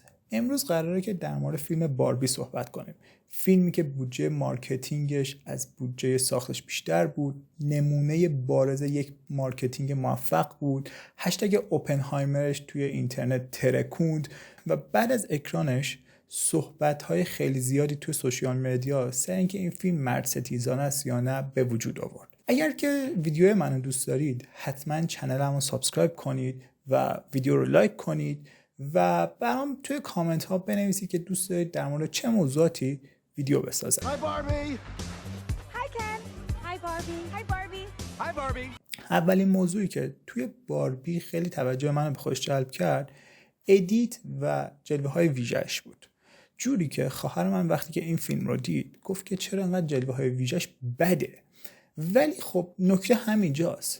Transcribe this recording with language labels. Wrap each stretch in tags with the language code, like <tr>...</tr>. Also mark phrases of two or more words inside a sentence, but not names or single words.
<fa>امروز قراره که در مورد فیلم باربی صحبت کنیم. فیلمی که بودجه مارکتینگش از بودجه ساختش بیشتر بود، نمونه بارز یک مارکتینگ موفق بود، هشتگ اوپنهایمرش توی اینترنت ترکوند و بعد از اکرانش صحبت‌های خیلی زیادی توی</fa> <en>social media</en> <fa>سر اینکه این فیلم مرد ستیزانه است یا نه به وجود آورد. اگر که ویدیو منو دوست دارید حتما چنلمو سابسکرایب کنید و ویدیو رو لایک کنید و برام توی کامنت ها بنویسید که دوست دارید در مورد چه موضوعاتی ویدیو بسازم.</fa> <en>Hi Barbie. Hi Ken. Hi Barbie. Hi Barbie. Hi Barbie.</en> <fa>اولین موضوعی که توی باربی خیلی توجه منو به خودش جلب کرد ادیت و جلوه های ویژه‌اش بود. جوری که خواهر من وقتی که این فیلم رو دید گفت که چرا انقدر جلوه های ویژه‌اش بده. ولی خب نکته همینجاست.</fa>